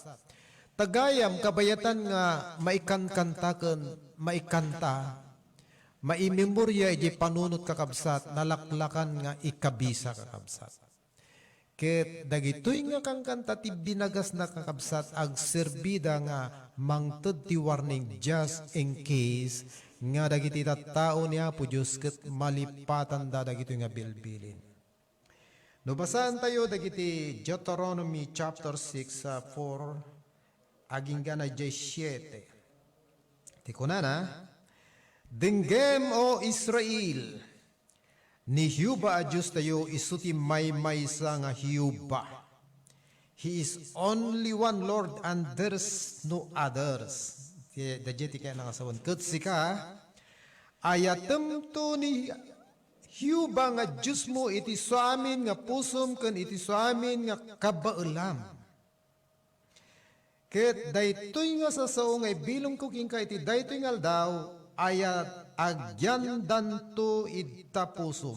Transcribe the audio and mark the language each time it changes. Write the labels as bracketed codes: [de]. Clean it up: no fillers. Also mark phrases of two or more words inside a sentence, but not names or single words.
[ilo] Tagayam kabayatan nga maikanta maimemorya iti panunot kakabsat nalaklakan nga ikabisa kakabsat. Ket dagitoy nga kang kanta ti binagas na kakabsat ag serbida nga mangted ti warning [en] just in case [ilo] nga dagiti tattao ni Apo Diyos ket malipatan da dagitoy nga bilbilin. No basahan tayo dagiti Deuteronomy chapter 6 4 aging gana 17. Tikunana, denggem o Israel, ni Hiuba a Diyos tayo isuti maysa nga Hiuba. [en] He is only one Lord and there's no others. [ilo] dajeti kaya nangasawan. Ket sika, ayatem to ni Hiuba nga Diyos mo iti suamin nga pusom ken iti suamin nga kabaulam. Ket daytoy nga sasao nga ibilong ko king ka iti daytoy nga aldaw ayat agyan danto ita pusom.